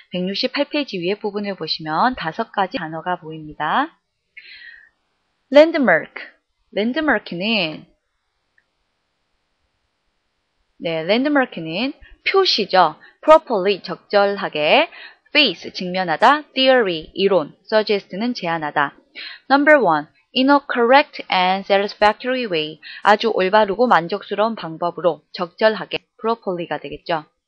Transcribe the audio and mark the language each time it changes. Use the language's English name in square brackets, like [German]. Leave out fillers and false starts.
[Korean] 168페이지 위에 부분을 보시면 5가지 단어가 보입니다. landmark. landmark는 landmark는 표시죠. properly, 적절하게. face, 직면하다. theory, 이론. suggest는 제안하다. [English] Number 1. In a correct and satisfactory way. [Korean] 아주 올바르고 만족스러운 방법으로, 적절하게. properly가 되겠죠.